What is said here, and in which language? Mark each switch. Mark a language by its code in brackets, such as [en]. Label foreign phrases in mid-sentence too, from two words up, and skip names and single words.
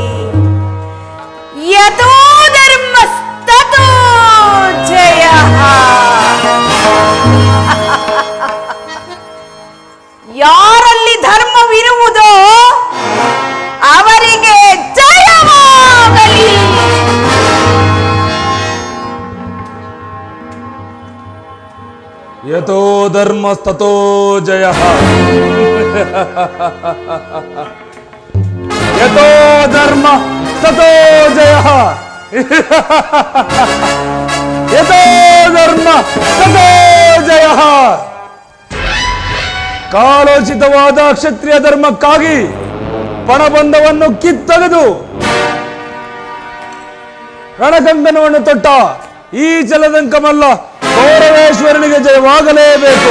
[sa] ಯತೋ ಧರ್ಮಸ್ತತೋ ಜಯ. [kn] ಯಾರಲ್ಲಿ ಧರ್ಮವಿರುವುದೋ ಅವರಿಗೆ ಜಯವಾಗಲಿ. [sa] ಯತೋ ಧರ್ಮಸ್ತತೋ ಜಯ. ಯತೋ ಧರ್ಮ ತತೋ ಜಯ. ಯತೋ ಧರ್ಮ ತತೋ ಜಯ. [kn] ಕಾಲೋಚಿತವಾದ ಕ್ಷತ್ರಿಯ ಧರ್ಮಕ್ಕಾಗಿ ಪಣಬಂಧವನ್ನು ಕಿತ್ತೊಗೆದು ರಣಕಂಕಣವನ್ನು ತೊಟ್ಟ ಈ ಜಲದಂಕಮಲ್ಲ ಕೌರವೇಶ್ವರನಿಗೆ ಜಯವಾಗಲೇಬೇಕು.